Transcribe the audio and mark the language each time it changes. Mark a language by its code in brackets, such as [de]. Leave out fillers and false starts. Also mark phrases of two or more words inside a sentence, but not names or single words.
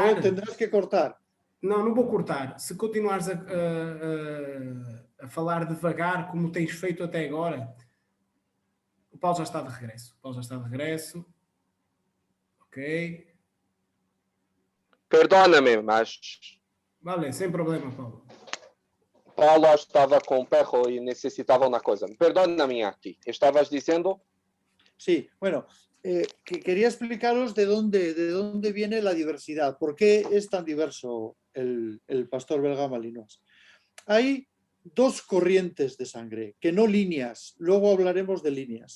[es] Luego tendrás que cortar. [pt] Não vou cortar. Se continuares a falar devagar, como tens feito até agora, o Paulo já está de regresso. Ok. [es] Perdóname, mas... [pt] Vale, sem problema, Paulo. Paulo estava com o perro e necessitava uma coisa. [es] Perdóname, Iñaki. ¿Estabas diciendo? Sí, bueno, que quería explicaros de dónde viene la diversidad, por qué es tan diverso el pastor belga Malinois. Hay dos corrientes de sangre, que no líneas, luego hablaremos de líneas.